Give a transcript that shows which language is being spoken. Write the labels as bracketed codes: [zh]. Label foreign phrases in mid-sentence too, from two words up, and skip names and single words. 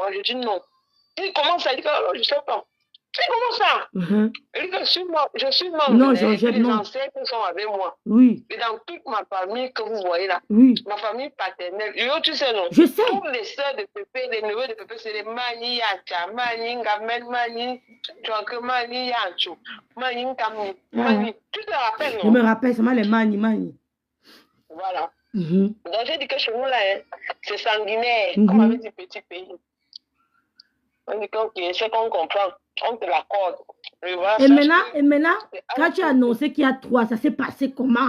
[fr] Je dis non. Il dit comment ça? Il dit que je ne sais pas. Tu sais comment ça? Il dit que je suis mort. Non, Georgette, les non. ancêtres sont avec moi. Oui. Et dans toute ma famille que vous voyez là, oui. Ma famille paternelle, tu sais non? Je sais. Toutes les sœurs de Pépé, les neveux de Pépé, c'est les Mani, Yacha, Mani, Ngamel, Mani, Joanke, Mani, Yacho, Mani, Ngamni, Mani. Tu te rappelles, non? Je me rappelle seulement les Mani. Voilà. Donc j'ai dit que chez nous là, c'est sanguinaire, comme avec des petits pays. On dit que ok, c'est qu'on comprend, on te l'accorde. Et maintenant, quand tu as annoncé qu'il y a 3, ça s'est passé comment?